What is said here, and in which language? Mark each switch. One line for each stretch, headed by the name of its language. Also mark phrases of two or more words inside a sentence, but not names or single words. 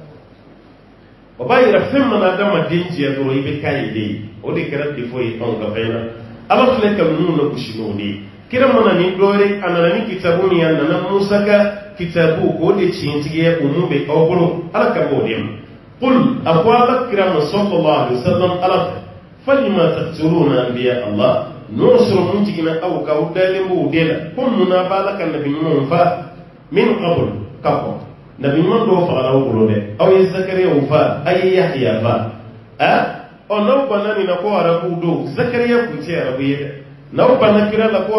Bambara: o b'a yira fɛn mana adamaden diya dɔrɔn i bɛ k'a ye de o de kɛra défaut ye anw ka fɛn na ala filɛ ka ninnu na gosi n'o de ye kira mana ni dɔwɛrɛ a nana ni kitabu min a nana musa ka kitabu k'o de tiɲɛtigiya o mun bɛ aw bolo ala ka b'o de ma qul a ko ala kira ma
Arabic: صلى الله عليه وسلم
Bambara: ala fɛ
Arabic: فلم تقتلون أنبياء الله
Bambara: n'o sɔrɔ mun jiginna aw ka aw dalen b'o de la ko munna b'a la ka nabi ɲumanw fa min qabl ka kɔ nabi ɲuman dɔw fagara aw bolo dɛ aw ye zakariyaw fa a ye yahya fa n'aw banna nin na ko arabu don zakariya kun tɛ arabu ye dɛ n'aw banna kira la ko